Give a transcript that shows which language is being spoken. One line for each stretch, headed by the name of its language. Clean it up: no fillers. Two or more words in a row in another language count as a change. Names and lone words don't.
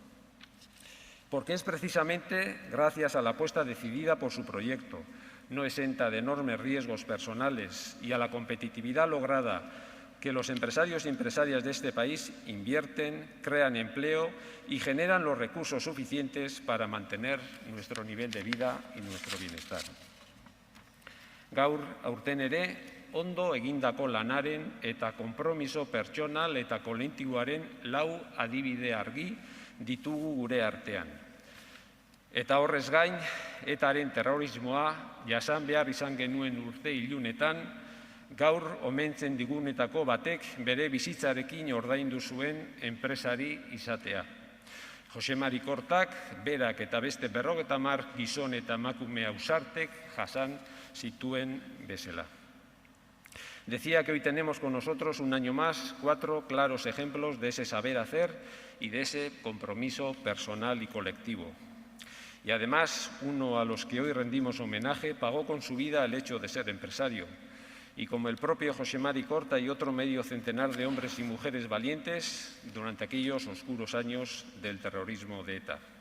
Spanish: Porque es precisamente gracias a la apuesta decidida por su proyecto, no exenta de enormes riesgos personales, y a la competitividad lograda, que los empresarios y empresarias de este país invierten, crean empleo y generan los recursos suficientes para mantener nuestro nivel de vida y nuestro bienestar.
Basque: Gaur aurten ere, ondo egindako lanaren eta konpromiso pertsonal eta kolektiboaren lau adibide argi ditugu gure artean. Eta horrez gain, etaren terrorismoa jasan behar izan genuen urte ilunetan, gaur omentzen digunetako batek bere bizitzarekin ordaindu zuen enpresari izatea. Jose Mari Kortak, berak eta beste 50 gizon eta emakume ausartek jasan zituen bezala.
Spanish: Decía que hoy tenemos con nosotros un año más 4 claros ejemplos de ese saber hacer y de ese compromiso personal y colectivo. Y además, uno a los que hoy rendimos homenaje pagó con su vida el hecho de ser empresario. Y como el propio Jose Mari Korta y otro medio centenar de hombres y mujeres valientes durante aquellos oscuros años del terrorismo de ETA.